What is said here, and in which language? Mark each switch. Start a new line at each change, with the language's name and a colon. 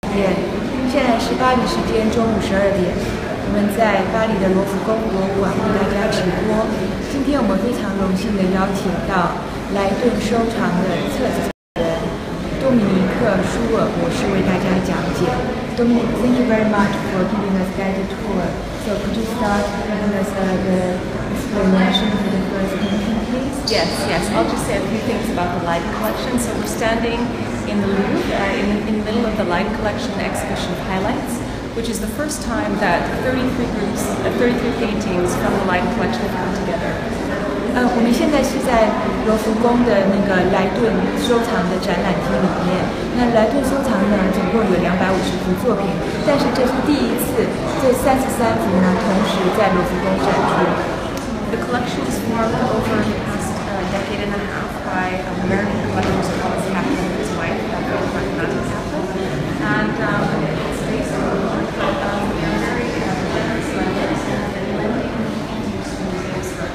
Chinese: 间，现在是巴黎时间中午12点，我们在巴黎的罗浮宫博物馆为大家直播。今天我们非常荣幸的邀请到莱顿收藏的策展人多米尼克·舒尔博士为大家讲解。
English: Dominic, thank you very much for giving us guided tour. So could you start giving us the explanation for the first painting, please? Yes. I'll just say a few things about the Light collection. So we're standing in the Louvre, in the middle of the Light collection exhibition highlights, which is the first time that 33 paintings from the Light collection have come together.
Chinese: 我们现在是在罗浮宫的那个莱顿收藏的展览厅里面。那莱顿收藏呢，总共有250幅作品，但是这是第一次，这33幅呢同时在罗浮宫展出。
English: The collection was formed over the past decade and a half by American collectors Thomas Kaplan and his wife, Dr. Matthew Kaplan, and it's based on the work that we are very generous in lending paintings to museums.